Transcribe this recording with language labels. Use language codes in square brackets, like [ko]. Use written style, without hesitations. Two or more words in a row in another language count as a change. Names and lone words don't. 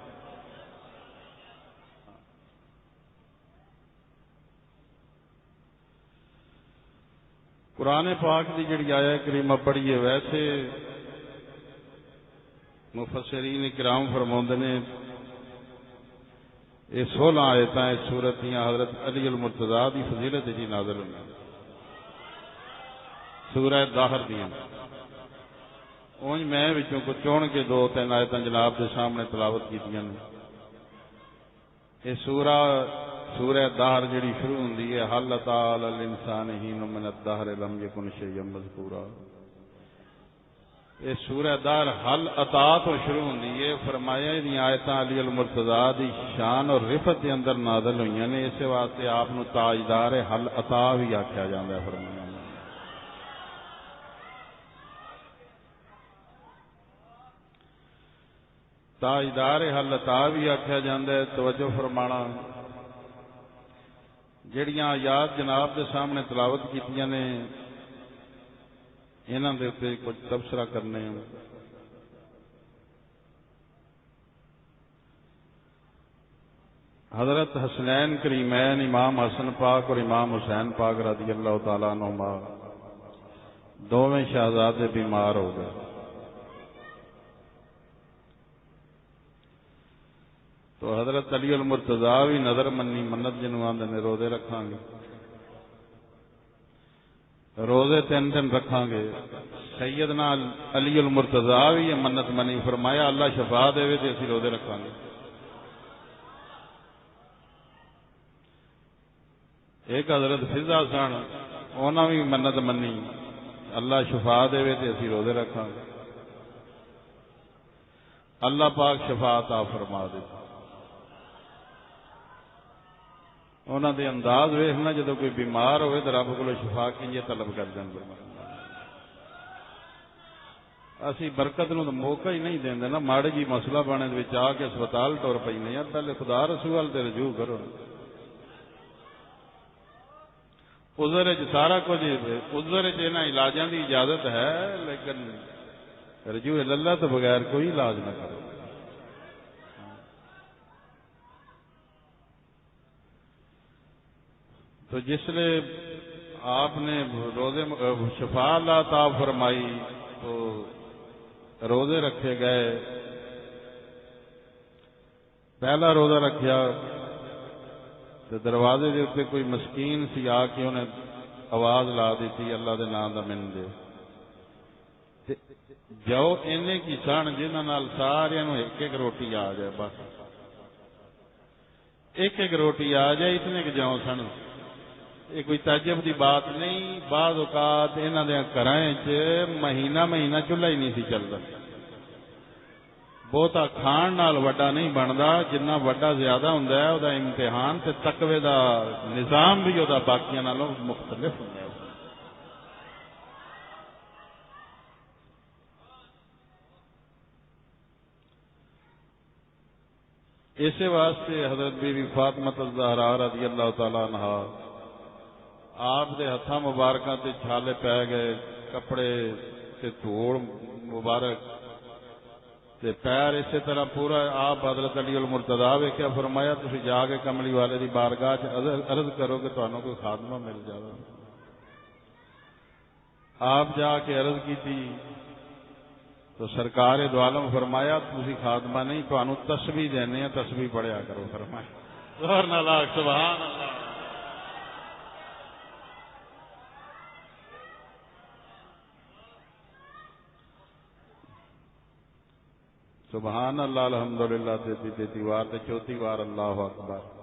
[pa] قرآن پاک دی جڑی آیت کریمہ پڑھیے، ویسے مفسرین کرام فرماندے نے یہ 16 آیتاں اس سورت دیاں حضرت علی المرتضیٰ دی فضیلت جی نازل ہوئی، سورہ دہر دیاں۔ اونج میں وچوں کو چون کے 2-3 آیتاں جناب دے سامنے تلاوت کیتیاں نے۔ یہ سورہ دہر جڑی شروع ہوندی ہے [ar] حل اتی علی الانسان حین من الدہر لم یکن شیئا مذکورا، [pa] یہ سورہ دہر حل اتی تو شروع ہوندی ہے۔ فرمایا یہ آیتاں علی المرتضیٰ دی شان اور رفعت دے اندر نازل ہوئیاں نے، اس واسطے آپ نو تاجدار حل اتی بھی آکھیا جاندا ہے۔ فرمایا تاجدار حل اتی بھی آکھیا جاندا ہے۔ توجہ فرمانا، جڑیاں آیات جناب دے سامنے تلاوت کیتیاں نے انہاں دے اوپر کچھ تبصرہ کرنے ہیں۔ حضرت حسنین کریمین امام حسن پاک اور امام حسین پاک [ar] رضی اللہ تعالیٰ عنہما [pa] دونوں شہزادے بیمار ہو گئے۔ تو حضرت علی المرتضیٰ بھی نظر منی، منت جنوں آندے نے روزے رکھاں گے، روزے 3 دن رکھاں گے۔ سیدنا علی المرتضیٰ بھی یہ منت منی، فرمایا اللہ شفا دے تے اسی روزے رکھاں گے۔ ایک حضرت فضا سن، انہاں بھی منت منی، اللہ شفا دے تے اسی روزے رکھاں گے۔ اللہ پاک شفا عطا فرما دے۔ انہاں دے انداز ویکھنا، جدوں کوئی بیمار ہوئے تو رب کو شفا کی طلب کر دیں۔ اسی برکت نو تو موقع ہی نہیں دیندے نا، ماڑی جی مسئلہ بنے دے وچ آ کے ہسپتال ٹر پینے ہیں، پہلے خدا رسول تے رجوع کرو۔ عذر وچ سارا کچھ، عذر وچ انہاں علاجاں دی اجازت ہے، لیکن رجوع اللہ تو بغیر کوئی علاج نہ کرو۔ تو جس لئے آپ نے روزے شفا اللہ عطا فرمائی تو روزے رکھے گئے۔ پہلا روزہ رکھیا تو دروازے دے اوپر کوئی مسکین سی آ کے انہیں آواز لا دیتی اللہ دے نام دا من دے جو اینے کی سن جنہاں نال سارے نوں ایک ایک روٹی آ جائے، بس ایک ایک روٹی آ جائے، اتنے کہ جو سن، یہ کوئی تعجب دی بات نہیں۔ بعض اوقات انہاں دے گھراں چ مہینہ مہینہ چولہا ہی نہیں سی چلدا۔ بہتا کھان نال وڈا نہیں بندا، جنہ وڈا زیادہ ہوندا ہے او دا امتحان تے تقوی دا نظام بھی او دا باقیاں نالوں مختلف ہوندا ہے۔ اسی واسطے حضرت بی بی فاطمہ الزہرا [ar] رضی اللہ تعالی عنہا [pa] آپ دے ہتھاں مبارکاں تے چھالے پے گئے، کپڑے تے دھوڑ مبارک تے پیر اسی طرح پورا آپ حضرت علی المرتضیٰ ویکھیا، فرمایا تسی جا کے کملی والے دی بارگاہ چ عرض کرو کہ تانوں کوئی خادمہ مل جاوے۔ آپ جا کے عرض کیتی تو سرکار دو عالم فرمایا تسی خادمہ نہیں، تانوں تسبیح دینے ہیں، تسبیح پڑھیا کرو۔ فرمایا زہر نہ لاکھ [ar] سبحان اللہ۔ سبحان اللہ، الحمدللہ [pa] تیتی وار تے چوتھی وار [ar] اللہ اکبر۔